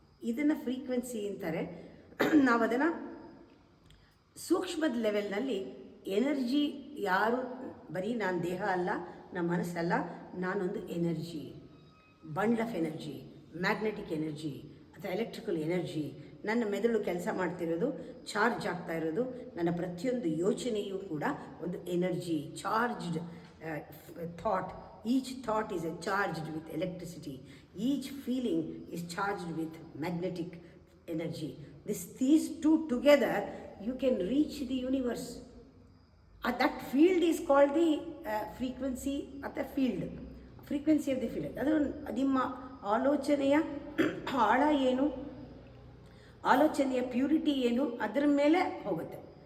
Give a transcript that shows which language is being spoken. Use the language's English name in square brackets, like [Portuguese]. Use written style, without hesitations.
[Kannada] ಇದನ್ನು ಫ್ರೀಕ್ವೆನ್ಸಿ ಅಂತಾರೆ. ನಾವು ಅದನ್ನು ಸೂಕ್ಷ್ಮದ ಲೆವೆಲ್ನಲ್ಲಿ ಎನರ್ಜಿ, ಯಾರು ಬರೀ ನಾನು ದೇಹ ಅಲ್ಲ, ನಮ್ಮ ಮನಸ್ಸಲ್ಲ, ನಾನೊಂದು energy, [English] bundle of energy, [Kannada] magnetic energy ಅಥವಾ ಎಲೆಕ್ಟ್ರಿಕಲ್ ಎನರ್ಜಿ. ನನ್ನ ಮೆದುಳು ಕೆಲಸ ಮಾಡ್ತಿರೋದು, ಚಾರ್ಜ್ ಆಗ್ತಾ ಇರೋದು, ನನ್ನ ಪ್ರತಿಯೊಂದು ಯೋಚನೆಯೂ ಕೂಡ ಒಂದು energy, charged thought. [English] Each thought is charged with electricity. Each feeling is charged with magnetic energy. These two together, you can reach the universe. That field is called the frequency of the field. Frequency of the feeling. [Kannada] ಅದು ನಿಮ್ಮ ಆಲೋಚನೆಯ ಆಳ ಏನು, ಆಲೋಚನೆಯ purity ಏನು, ಅದರ ಮೇಲೆ ಹೋಗುತ್ತೆ.